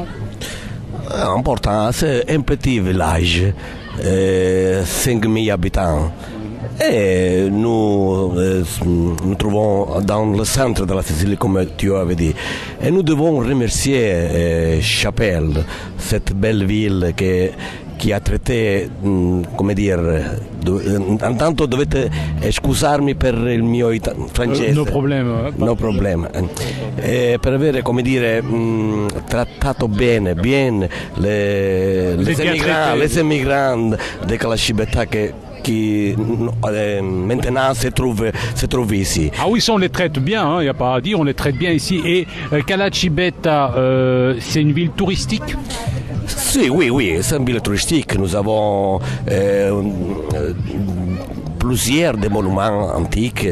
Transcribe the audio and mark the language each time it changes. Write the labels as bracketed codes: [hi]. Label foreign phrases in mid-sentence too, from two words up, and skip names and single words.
[fr] Important, c'est un petit village, 5000 habitants. Et nous trouvons dans le centre de la Sicile, comme tu avais dit. Et nous devons remercier Chapelle, cette belle ville qui a traité, [it] come dire, intanto dovete scusarmi per il mio francese. No problema. No problema. Per avere, come dire, trattato bene [fr] les émigrants de Calacibetta qui maintenant se trouve ici. Ah oui, ça on les traite bien, il n'y a pas à dire, on les traite bien ici. Et Calacibetta, c'est une ville touristique? Oui, c'est une ville touristique. Nous avons plusieurs des monuments antiques.